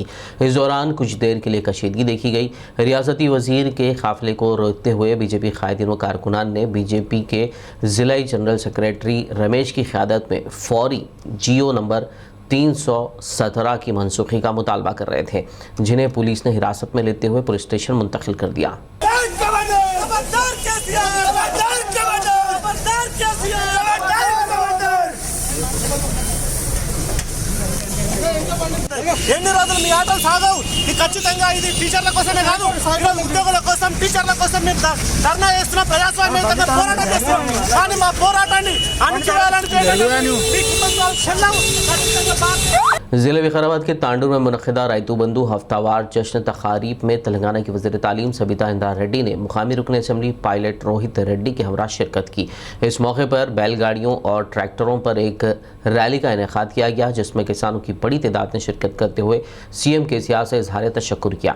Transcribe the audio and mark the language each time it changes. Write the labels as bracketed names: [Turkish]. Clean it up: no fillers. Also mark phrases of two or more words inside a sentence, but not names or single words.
[Urdu] اس دوران کچھ دیر کے لیے کشیدگی دیکھی گئی. ریاستی وزیر کے قافلے کو روکتے ہوئے بی جے پی قائدین و کارکنان نے بی جے پی کے ضلع [English] general secretary [Urdu] رمیش کی قیادت میں فوری GO نمبر 317 کی منسوخی کا مطالبہ کر رہے تھے، جنہیں پولیس نے حراست میں لیتے ہوئے پولیس اسٹیشن منتقل کر دیا۔ [Telugu] ఎన్ని రోజులు మీ ఆటలు సాగవు. ఖచ్చితంగా ఇది టీచర్ల కోసమే కాదు, ఈరోజు ఉద్యోగుల కోసం, టీచర్ల కోసం మేము ధర్నా చేస్తున్నాం, ప్రజాస్వామ్యంగా పోరాటం చేస్తున్నాం. కానీ మా పోరాటాన్ని అణచివేయాలని [Urdu] ضلع وقار کے تانڈور میں منعقدہ رائتو بندو ہفتہ وار جشن تقاریب میں تلنگانہ کی وزیر تعلیم سبیتا اندار ریڈی نے مقامی رکن اسمبلی پائلٹ روہت ریڈی کے ہمراہ شرکت کی۔ اس موقع پر بیل گاڑیوں اور ٹریکٹروں پر ایک ریلی کا انعقاد کیا گیا، جس میں کسانوں کی بڑی تعداد نے شرکت کرتے ہوئے سی ایم KCR سے اظہار تشکر کیا۔